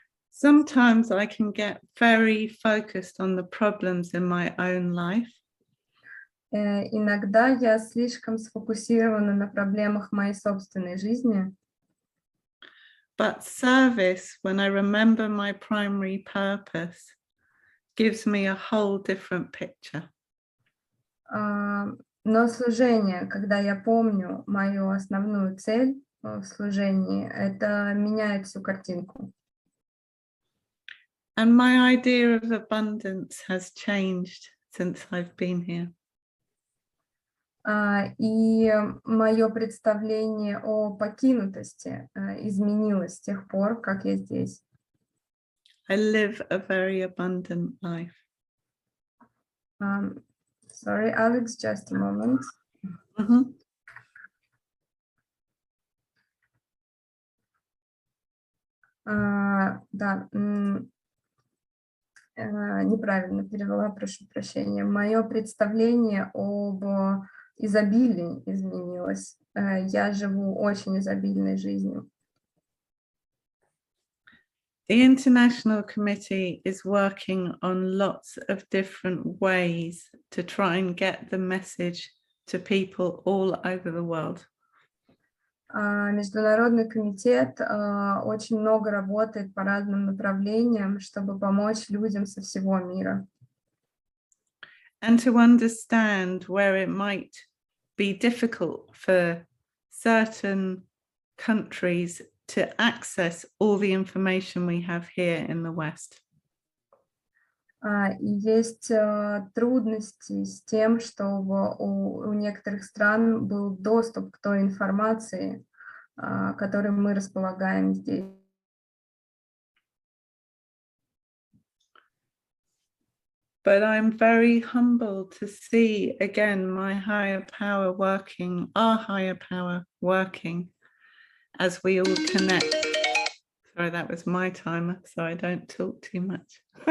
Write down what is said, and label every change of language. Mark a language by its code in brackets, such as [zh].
[en] Sometimes I can get very focused on the problems in my own life. [ru] Иногда я слишком сфокусирована на проблемах моей собственной жизни. [en] But service, when I remember my primary purpose, gives me a whole different picture. [ru] Но служение, когда я помню мою основную цель в служении, это меняет всю картинку. [en] And my idea of abundance has changed since I've been here. [ru] И мое представление о покинутости изменилось с тех пор, как я здесь. [en] I live a very abundant life. Sorry, Alex, just a moment. [ru] Да, неправильно перевела, прошу прощения. Мое представление об изобилии изменилось. Я живу очень изобильной жизнью. [en] The International Committee is working on lots of different ways to try and get the message to people all over the world. [ru] Международный комитет очень много работает по разным направлениям, чтобы помочь людям со всего мира. [en] And to understand where it might be difficult for certain countries to access all the information we have here in the West. [ru] И есть трудности с тем, чтобы у некоторых стран был доступ к той информации, которой мы располагаем здесь. [en] But I'm very humbled to see again my higher power working, our higher power working as we all connect. Sorry, that was my timer, so I don't talk too much.